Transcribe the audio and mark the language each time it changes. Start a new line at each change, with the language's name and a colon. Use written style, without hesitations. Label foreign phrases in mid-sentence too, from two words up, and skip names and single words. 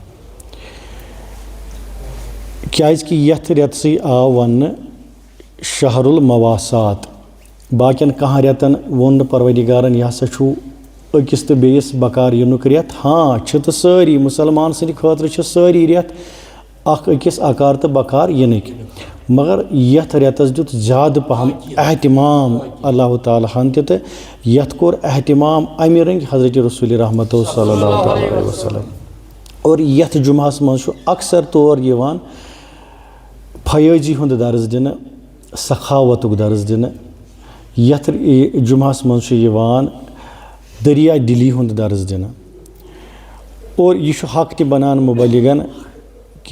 Kashmiri: کیٛازِکہِ یَتھ رٮ۪تسٕے آو وَننہٕ
Arabic: شہر المواسات
Kashmiri: باقین کانٛہہ رٮ۪تن ووٚن نہٕ پروردِگارن یہِ ہسا چھُ أکِس تہٕ بیٚیِس بکار یِنُک رٮ۪تھ ہاں چھِ تہٕ سٲری مُسلمان سٕنٛدِ خٲطرٕ چھِ سٲری رٮ۪تھ اکھ أکِس اکار تہٕ بکار یِنٕکۍ مگر یتھ رٮ۪تس دیُت زیادٕ پہم احتمام اللہ تعالیٰ ہن تہِ تہٕ یتھ کوٚر احتمام امہِ رٔنگۍ حضرت رسول رحمتہ
Arabic: صلی اللہ علیہ وسلم
Kashmiri: اور یتھ جُمعہس منٛز چھُ اکثر طور یِوان فیٲضی ہُنٛد درس دِنہٕ سخاوتُک درس دِنہٕ یتھ جُمعہس منٛز چھُ یِوان دریا دِلی ہُنٛد درس دِنہٕ اور یہِ چھُ حق تہِ بنان مُبلِغن کہِ